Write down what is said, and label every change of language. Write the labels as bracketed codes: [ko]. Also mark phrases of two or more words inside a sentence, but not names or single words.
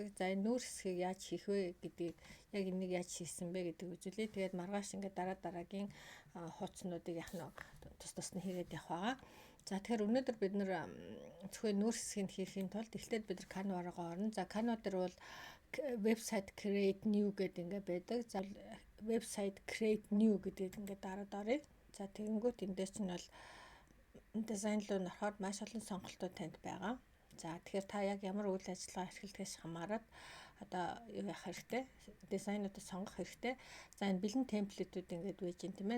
[mn] За энэ нүүр хэсгийг яаж хийх вэ гэдгийг, яг энийг яаж хийсэн бэ гэдгийг үзүүлье. Тэгээд маргааш ингээд дараагийн хуудснуудыг яах нь тус нь хийгээд явах байгаа. За тэгэхээр өнөөдөр бид нэр зөвхөн нүүр хэсгийг хийхийн тулд эхлээд бид нар Canva руу орно. За Canva дээр бол [en] website create new [mn] гэдэг ингээ байдаг. За [en] website create new [mn] гэдэг ингээ дараад оръё. За тэгэнгүүт эндээс чинь бол дизайн руу нөрөхөд маш олон сонголтууд танд байгаа. За тэгэхээр та яг ямар үйл ажиллагаа эрхэлдгээс хамаарат одоо юу яах хэрэгтэй? Дизайнуудыг сонгох хэрэгтэй. За энэ бэлэн темплетүүд ингээд байж гин тийм ээ.